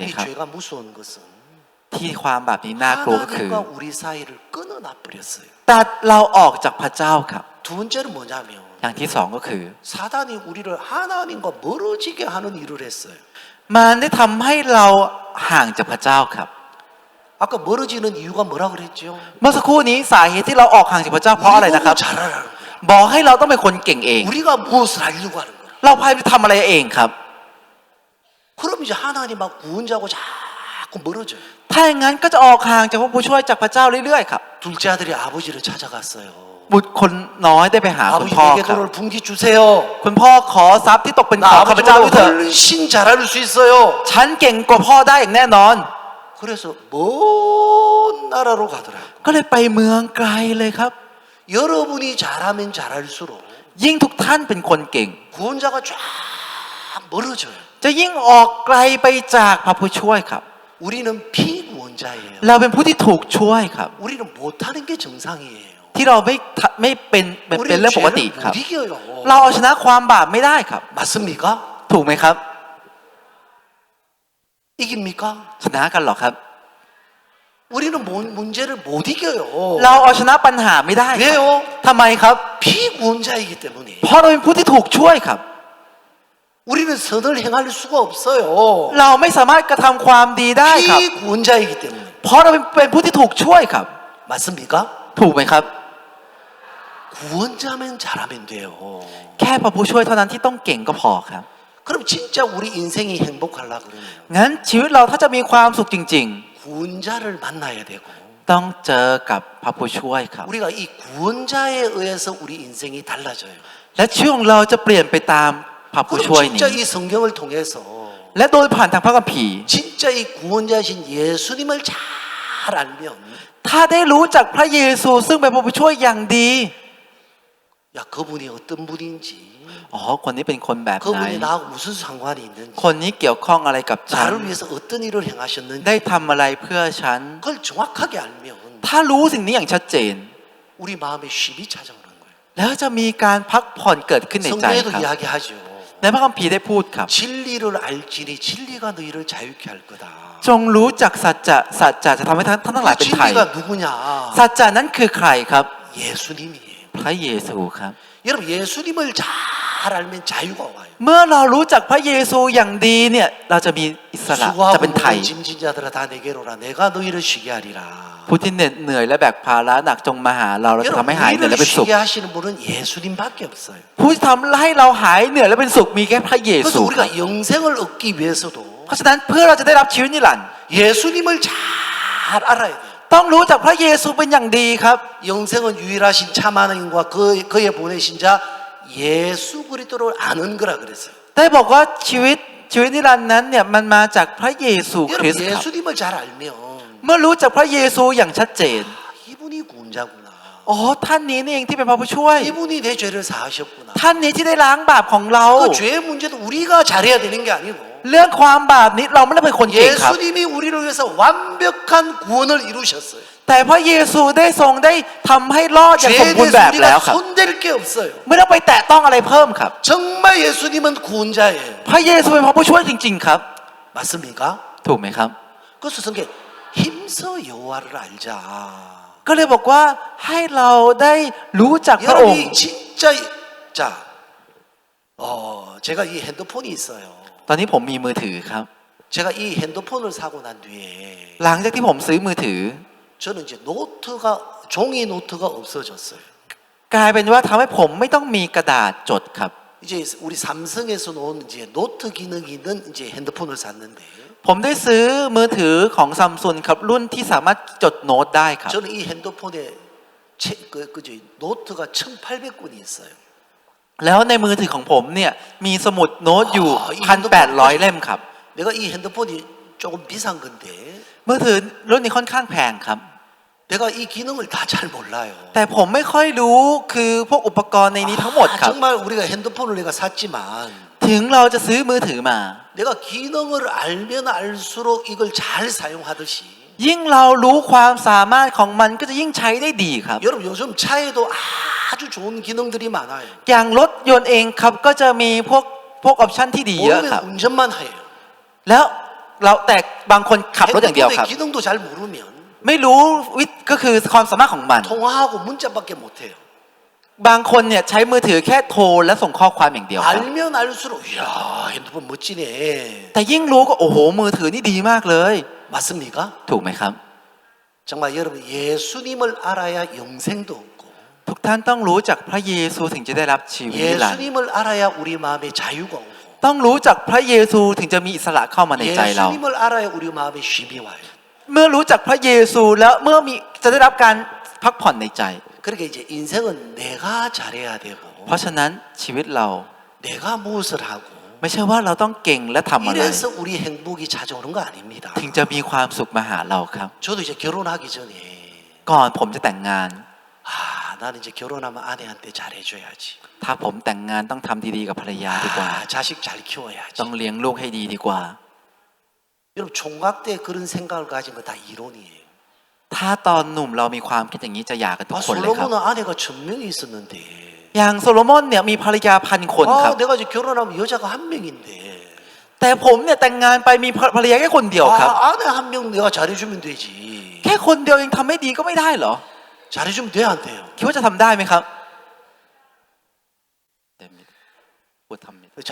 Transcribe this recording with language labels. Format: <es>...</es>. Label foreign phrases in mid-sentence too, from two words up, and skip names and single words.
<ko>이</ko> <th>ครับ</th> <ko>죄가 무서운 것은</ko> <th>ที่ความบาปนี้น่ากลัวก็คือ</th> <ko>하나님과 우리 사이를 끊어놔 버렸어요.</ko> <th>ตัดเราออกจากพระเจ้าครับ</th> <ko>두 번째는 뭐냐면</ko> <th>อย่างที่สองก็คือ</th> <ko>사단이 우리를 하나님과 멀어지게 하는 일을 했어요.</ko> <th>มันได้ทำให้เราห่างจากพระเจ้าครับ</th> <ko>아까 멀어지는 이유가 뭐라 그랬죠?</ko> <th>เมื่อสักครู่นี้สาเหตุที่เราออกห่างจากพระเจ้าเพราะอะไรนะครับ</th> <ko>우리 보고 잘하라는 거야.</ko> <th>บอกให้เราต้องเป็นคนเก่งเอง</th> <ko>우리가 무엇을 하려고 하는 거야?</ko> <th>เราพยายามจะทำอะไรเองครับ</th> <ko>그럼 이제 하나님하고 구원자하고 자꾸 멀어져요.</ko> <th>ถ้าอย่างนั้นก็จะออกห่างจากพระผู้ช่วยจากพระเจ้าเรื่อยๆครับ</th> <ko>둘째 아들이 아버지를 찾아갔어요.</ko> <th>บุตรคนน้อยได้ไปหาคุณ</th> <ko>아버지</ko> <th>พ่อ</th> <ko>내게</ko> <th>ครับ</th> <ko>돈을 분기 주세요.</ko> <th>คุณพ่อขอทรัพย์ที่ตกเป็นของ</th> <ko>나</ko> <th>ข้าพเจ้าด้วย</th> <ko>아버지보다</ko> <th>เถอะ</th> <ko>훨씬 잘할 수 있어요.</ko> <th>ฉันเก่งกว่าพ่อได้อย่างแน่นอน</th> <ko>그래서 먼 나라로 가더라고요.</ko> <th>ก็เลยไปเมืองไกลเลยครับ</th> <ko>여러분이 잘하면 잘할수록</ko> <th>ยิ่งทุกท่านเป็นคนเก่ง</th> <ko>구원자가 쫙 멀어져요.</ko> <th>จะยิ่งออกไกลไปจากพระผู้ช่วยครับ</th> <ko>우리는 피구원자예요.</ko> <th>เราเป็นผู้ที่ถูกช่วยครับ</th> <ko>우리는 못하는 게 정상이에요.</ko> <th>ที่เราไม่เป็นเป็น</th> <ko>우리는</ko> <th>เรื่องปกติ</th> <ko>죄를</ko> <th>ครับ</th> <ko>못 이겨요.</ko> <th>เราเอาชนะความบาปไม่ได้ครับ</th> <ko>맞습니까?</ko> <th>ถูกไหมครับ</th> <ko>이깁니까?</ko> <th>ชนะกันหรอครับ</th> <ko>우리는 문제를 못 이겨요.</ko> <th>เราเอาชนะปัญหาไม่ได้ครับ</th> <ko>왜요?</ko> <th>ทำไมครับ</th> <ko>피구원자이기 때문에.</ko> <th>เพราะเราเป็นผู้ที่ถูกช่วยครับ</th> <ko>우리는 선을 행할 수가 없어요.</ko> <th>เราไม่สามารถกระทำความดีได้ครับ</th> <ko>피구원자이기 때문에.</ko> <th>เพราะเราเป็นผู้ที่ถูกช่วยครับ</th> <ko>맞습니까?</ko> <th>ถูกไหมครับ</th> <ko>구원자면 잘하면 돼요.</ko> <th>แค่พระผู้ช่วยเท่านั้นที่ต้องเก่งก็พอครับ</th> <ko>그럼 진짜 우리 인생이 행복하려 그러면</ko> <th>งั้นชีวิตเราถ้าจะมีความสุขจริง</th> <ko>구원자를 만나야 되고</ko> <th>ๆ ต้องเจอกับพระผู้ช่วยครับ</th> <ko>우리가 이 구원자에 의해서 우리 인생이 달라져요.</ko> <th>และชีวิตของเราจะเปลี่ยนไปตามพระผู้ช่วย</th> <ko>그럼</ko> <th>นี้</th> <ko>진짜 이 성경을 통해서</ko> <th>และโดยผ่านทางพระคัมภีร์</th> <ko>진짜 이 구원자신 예수님을 잘 알면</ko> <th>ถ้าได้รู้จักพระเยซูซึ่งเป็นพระผู้ช่วยอย่างดี</th> <ko>야 그분이 어떤 분인지</ko> <th>อ๋อคนนี้เป็นคนแบบไหน</th> <ko>그분이 나하고 무슨 상관이 있는지</ko> <th>คนนี้เกี่ยวข้องอะไรกับฉัน</th> <ko>나를 위해서 어떤 일을 행하셨는지</ko> <th>ได้ทำอะไรเพื่อฉัน</th> <ko>그걸 정확하게 알면</ko> <th>ถ้ารู้สิ่งนี้อย่างชัดเจน</th> <ko>우리 마음에 쉼이 찾아오는 거예요.</ko> <th>แล้วจะมีการพักผ่อนเกิดขึ้นในใจ</th> <ko>성경에도</ko> <th>ครับ</th> <ko>이야기하죠.</ko> <th>ในพระคัมภีร์ได้พูดครับ</th> <ko>진리를 알지니 진리가 너희를 자유케 할 거다.</ko> <th>จงรู้จักสัจจะสัจจะจะทำให้ท่านทั้งหลาย</th> <ko>그</ko> <th>เป็นไทย</th> <ko>진리가 누구냐?</ko> <th>สัจจะนั้นคือใครครับ</th> <ko>예수님이에요.</ko> <th>พระเยซูครับ</th> <ko>여러분 예수님을 잘 알면 자유가 와요.</ko> <th>เมื่อเรารู้จักพระเยซูอย่างดีเนี่ยเราจะมีอิสระจะ</th> <ko>수고하고</ko> <th>เป็นไทย</th> <ko>무거운 짐진 자들아 다 내게로 오라. 내가 너희를 쉬게 하리라.</ko> <th>ผู้ที่เหน็ดเหนื่อยและแบกภาระหนักจงมาหาเราเราจะ</th> <ko>여러분</ko> <th>ทำให้หายเหนื่อยและ</th> <ko>우리를</ko> <th>เป็นสุข</th> <ko>쉬게 하시는 분은 예수님밖에 없어요.</ko> <th>ผู้ที่ทำให้เราหายเหนื่อยและเป็นสุขมีแค่พระเย</th> <ko>그래서</ko> <th>ซูครับ</th> <ko>우리가 영생을 얻기 위해서도</ko> <th>เพราะฉะนั้นเพื่อเราจะได้รับชีวิตนิรันดร์</th> <ko>예수님을 잘 알아야 돼요.</ko> <th>ต้องรู้จักพระเยซูเป็นอย่างดีครับ</th> <ko>영생은 유일하신 참 하나님과 그의 보내신 자 예수 그리스도를 아는 거라 그랬어요.</ko> <th>ได้บอกว่าชีวิตนิรันดร์นั้นเนี่ยมันมาจากพระเยซูคริส</th> <ko>여러분</ko> <th>ต์ครับ</th> <ko>예수님을 잘 알면</ko> <th>เมื่อรู้จักพระเยซูอย่างชัดเจน</th> <ko>이분이 구원자구나.</ko> <th>อ๋อท่านนี้นี่เองที่เป็นพระผู้ช่วย</th> <ko>이분이 내 죄를 사하셨구나.</ko> <th>ท่านนี้ที่ได้ล้างบาปของเรา</th> <ko>그 죄의 문제도 우리가 잘해야 되는 게 아니고</ko> <th>เรื่องความบาปนี้เราไม่ได้เป็นคนเก่งครับ</th> <ko>예수님이 우리를 위해서 완벽한 구원을 이루셨어요.</ko> <th>แต่พระเยซูได้ทรงได้ทำให้รอดอย่างสม</th> <ko>죄에</ko> <th>บูรณ์แบบ</th> <ko>대해서</ko> <th>แล้ว</th> <ko>우리가</ko> <th>ครับ</th> <ko>손댈 게 없어요.</ko> <th>ไม่ต้องไปแตะต้องอะไรเพิ่มครับ</th> <ko>정말 예수님은 구원자예요.</ko> <th>พระเยซูเป็นพระผู้ช่วยจริง ๆ ครับ</th> <ko>맞습니까?</ko> <th>ถูกไหมครับ</th> <ko>그래서 성경 힘써 여호와를 알자.</ko> <th>ก็เลยบอกว่าให้เราได้รู้จักพระองค์</th> <ko>여러분이 진짜 자, 제가 이 핸드폰이 있어요.</ko> <th>ตอนนี้ผมมีมือถือครับ</th> <ko>제가 이 핸드폰을 사고 난 뒤에</ko> <th>หลังจากที่ผมซื้อมือถือ</th> <ko>저는 이제 종이 노트가 없어졌어요.</ko> <th>กลายเป็นว่าทำให้ผมไม่ต้องมีกระดาษจดครับ</th> <ko>이제 우리 삼성에서 놓은 이제 노트 기능이 있는 이제 핸드폰을 샀는데</ko> <th>ผมได้ซื้อมือถือของซัมซุงครับรุ่นที่สามารถจดโน้ตได้ครับ</th> <ko>저는 이 핸드폰에 노트가 1,800권이 있어요.</ko> <th>แล้วในมือถือของผมเนี่ยมีสมุดโน้ตอยู่ 1,800 เล่มครับ</th> <ko>내가 이 핸드폰이 조금 비싼 건데</ko> <th>มือถือรุ่นนี้ค่อนข้างแพงครับ</th> <ko>내가 이 기능을 다 잘 몰라요.</ko> <th>แต่ผมไม่ค่อยรู้คือพวกอุปกรณ์ในนี้ทั้งหมดครับ</th> <ko>정말 우리가 핸드폰을 내가 샀지만</ko> <th>ถึงเราจะซื้อมือถือมา</th> <ko>내가 기능을 알면 알수록 이걸 잘 사용하듯이</ko> <th>ยิ่งเรารู้ความสามารถของมันก็จะยิ่งใช้ได้ดีครับ</th> <ko>여러분 요즘 차에도 아주 좋은 기능들이 많아요.</ko> <th>อย่างรถยนต์เองครับก็จะมีพวกออปชันที่ดีเยอะครับ</th> <ko>모르면 운전만 해요.</ko> <th>แล้วแต่บางคนขับรถอย่างเดียวครับ</th> <ko>핸드폰의 기능도 잘 모르면</ko> <th>ไม่รู้ก็คือความสามารถของมัน</th> <ko>통화하고 문자밖에 못해요.</ko> <th>บางคนเนี่ยใช้มือถือแค่โทรและส่งข้อความอย่างเดียวครับ</th> <ko>알면 알수록 이야 핸드폰 멋지네.</ko> <th>แต่ยิ่งรู้ก็โอ้โหมือถือนี่ดีมากเลย</th> <ko>맞습니까?</ko> <th>ถูกไหมครับ</th> <ko>정말 여러분 예수님을 알아야 영생도 얻고</ko> <th>ทุกท่านต้องรู้จักพระเยซูถึงจะได้รับชีวิตนิรันดร์</th> <ko>예수님을 알아야 우리 마음에 자유가 오고</ko> <th>ต้องรู้จักพระเยซูถึงจะมีอิสระเข้ามาในใจเรา</th> <ko>예수님을 알아야 우리 마음에 쉼이 와요.</ko> <th>เมื่อรู้จักพระเยซูแล้วเมื่อมีจะได้รับการพักผ่อนในใจ</th> <ko>그러니까 이제 인생은 내가 잘해야 되고</ko> <th>เพราะฉะนั้นชีวิตเรา</th> <ko>내가 무엇을 하고</ko> <th>ไม่ใช่ว่าเราต้องเก่งและทำอะไร</th> <ko>이래서 우리 행복이 찾아오는 거 아닙니다.</ko> <th>ถึงจะมีความสุขมาหาเราครับ</th> <ko>저도 이제 결혼하기 전에</ko> <th>ก่อนผมจะแต่งงาน</th> <ko>아 나는 이제 결혼하면 아내한테 잘해줘야지.</ko> <th>ถ้าผมแต่งงานต้องทำดีๆกับภรรยาดีกว่า</th> <ko>아 자식 잘 키워야지.</ko> <th>ต้องเลี้ยงลูกให้ดีดีกว่า</th> <ko>여러분 총각 때 그런 생각을 가진 거 다 이론이에요.</ko> <th>ถ้าตอนหนุ่มเรามีความคิดอย่างนี้จะหย่ากันทุก</th> <ko>아</ko> <th>คนเลยครับ</th> <ko>솔로몬은 아내가 1000명이 있었는데</ko> <th>อย่างโซโลมอนเนี่ยมีภรรยา1,000 คนครับ</th> <ko>아 내가 이제 결혼하면 여자가 한 명인데</ko> <th>แต่ผมเนี่ยแต่งงานไปมีภรรยาแค่คนเดียวครับ</th> <ko>아 아내 한 명 내가 잘해주면 되지.</ko> <th>แค่คนเดียวเองทำไม่ดีก็ไม่ได้เหรอ</th> <ko>잘해주면 돼 안 돼요?</ko> <th>คิดว่าจะทำได้ไหมครับพูดทำ</th>